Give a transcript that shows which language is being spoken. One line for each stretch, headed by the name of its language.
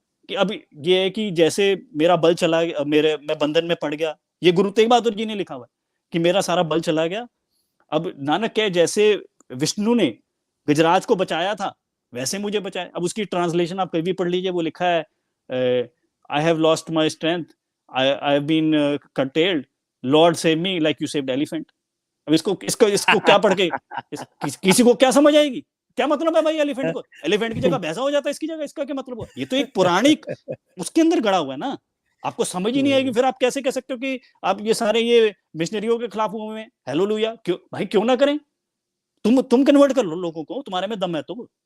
Hindi: कि अब ये है कि जैसे मेरा बल चला गया, मैं बंधन में पड़ गया, ये गुरु तेग बहादुर जी ने लिखा हुआ है कि मेरा सारा बल चला गया। अब नानक कहे जैसे विष्णु ने गजराज को बचाया था, वैसे मुझे बचाए। अब उसकी ट्रांसलेशन आप कभी भी पढ़ लीजिए, वो लिखा है
English: I have lost my strength, I have been curtailed, Lord save me like you saved elephant.
Hindi: अब इसको क्या पढ़ के किसी को क्या समझ आएगी? क्या मतलब है भाई एलिफेंट को? एलिफेंट की जगह भैंसा हो जाता है इसकी जगह, इसका क्या मतलब हुआ? ये तो एक पौराणिक उसके अंदर गड़ा हुआ है ना, आपको समझ ही नहीं आएगी। फिर आप कैसे कह सकते हो कि आप ये सारे ये मिशनरियों के खिलाफ हुए हैं? हेलोलुया, क्यों भाई, क्यों ना करें? तुम कन्वर्ट कर लो लोगों को, तुम्हारे में दम है तो।